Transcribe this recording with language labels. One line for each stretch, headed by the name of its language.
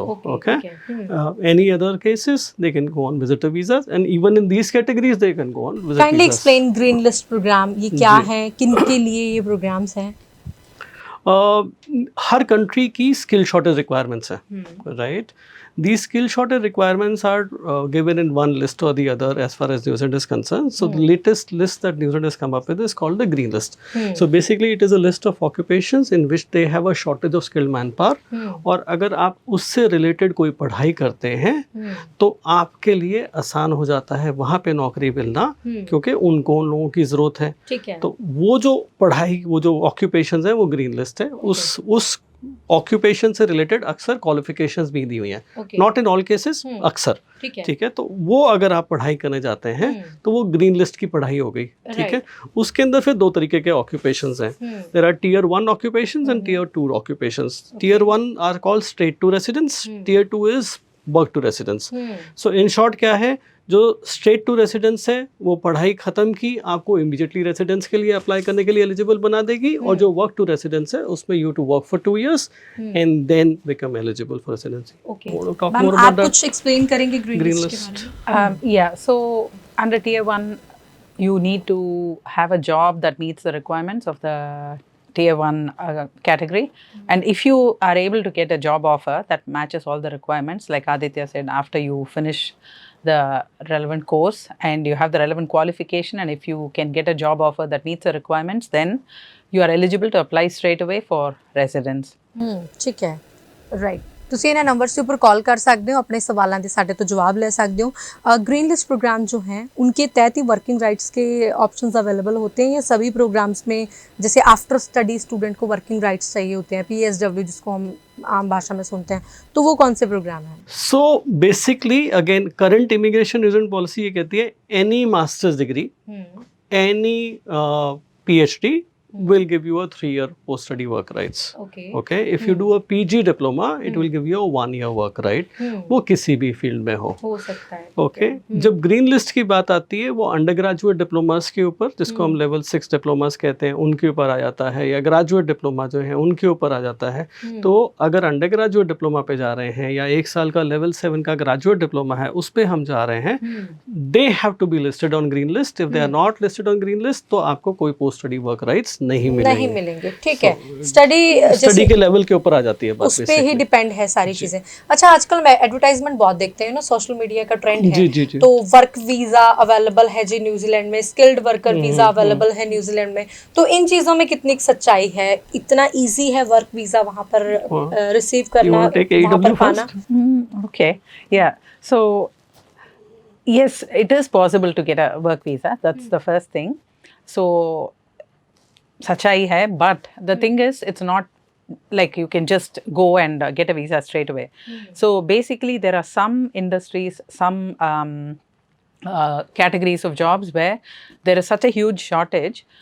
English: Okay. Any other cases they can go on visitor visa and even in these categories they can go on visitor kindly visa.
Hindi: Explain green list programme, ये क्या है, किन के लिए ये programmes हैं? हर country की skill shortage requirements हैं, right.
English: These skill shortage requirements are given in one list or the other as far as New Zealand is concerned. So the latest list that New Zealand has come up with is called the Green List. So basically it is a list of occupations in which they have a shortage of skilled manpower.
Hindi: और अगर आप उससे related कोई पढ़ाई करते हैं तो आपके लिए आसान हो जाता है वहाँ पे नौकरी मिलना, क्योंकि उनको उन लोगों की ज़रूरत है. ठीक है. तो वो जो पढ़ाई, वो जो occupations हैं वो ग्रीन लिस्ट है. उस ऑक्यूपेशन से रिलेटेड अक्सर क्वालिफिकेशंस भी दी हुई हैं.
English: not in all cases,
Hindi: अक्सर. ठीक है. तो वो अगर आप पढ़ाई करने जाते हैं तो वो ग्रीन लिस्ट की पढ़ाई हो गई. ठीक है. उसके अंदर फिर दो तरीके के ऑक्यूपेशंस हैं.
English: There are tier 1 occupations and tier 2 occupations. Tier 1 are called straight to residence, tier 2 is work to residence.
Hindi: So in short क्या है, जो स्ट्रेट टू रेसिडेंस है वो पढ़ाई ख़त्म की आपको इमीडिएटली रेसिडेंस के लिए अप्लाई करने के लिए एलिजिबल बना देगी, और जो वर्क टू रेसिडेंस है उसमें
English: You to work for 2 years and then become eligible for residency.
Hindi: Okay. Ma'am आप कुछ एक्सप्लेन करेंगे ग्रीन लिस्ट के बारे में?
English: Yeah, so under tier 1, you need to have a job that meets the requirements of the tier 1 category. And if you are able to get a job offer that matches all the requirements, like Aditya said, after you finish the relevant course and you have the relevant qualification, and if you can get a job offer that meets the requirements, then you are eligible to apply straight away for residence.
Punjabi: ਠੀਕ ਹੈ. Right. ਤੁਸੀਂ ਇਹਨਾਂ numbers ਦੇ ਉੱਪਰ
Hindi: call कर सकते हो, अपने सवालों के साढ़े तो जवाब ले सकते हो. ग्रीन लिस्ट प्रोग्राम जो हैं उनके तहत ही वर्किंग राइट्स के ऑप्शंस अवेलेबल होते हैं, या सभी प्रोग्राम्स में जैसे आफ्टर स्टडी स्टूडेंट को वर्किंग राइट्स चाहिए होते हैं, PSW जिसको हम आम भाषा में सुनते हैं, तो वो कौन से प्रोग्राम हैं? So basically again current immigration New Zealand policy ये कहती है
English: Any masters degree, any PhD will give you a 3-year post study work rights. Okay. If you do a PG diploma, it will give you a 1-year work right.
Hindi: वो किसी भी field में हो सकता है. ओके. जब green list की बात आती है वो अंडर ग्रेजुएट डिप्लोमास के ऊपर, जिसको हम लेवल 6 डिप्लोमास कहते हैं, उनके ऊपर आ जाता है, या ग्रेजुएट डिप्लोमा जो है उनके ऊपर आ जाता है. तो अगर अंडर ग्रेजुएट डिप्लोमा पे जा रहे हैं या 1 साल का लेवल 7 का ग्रेजुएट डिप्लोमा है उस पे हम जा रहे हैं,
English: They have to be listed on green list. If they are not listed on green list
Hindi: तो आपको कोई पोस्ट स्टडी वर्क राइट्स नहीं मिलेंगे. ठीक है. स्टडी के लेवल के ऊपर आ जाती है बात, उस पे ही डिपेंड है सारी चीजें. अच्छा, आजकल मैं एडवर्टाइजमेंट बहुत देखते हैं ना, सोशल मीडिया का ट्रेंड है. जी. तो वर्क वीजा अवेलेबल है जी न्यूजीलैंड में, स्किल्ड वर्कर वीजा अवेलेबल है न्यूजीलैंड में, तो इन चीजों में कितनी सच्चाई है? इतना इजी है वर्क वीजा वहां पर रिसीव करना, वहां पर पाना?
English: Okay, yeah. So, yes, it is possible to get a work visa. That's the first thing. So,
Hindi: सच्चाई है,
English: but the thing is, it's not like you can just go and get a visa straight away. So basically there are some industries, some categories of jobs where there is such a huge shortage.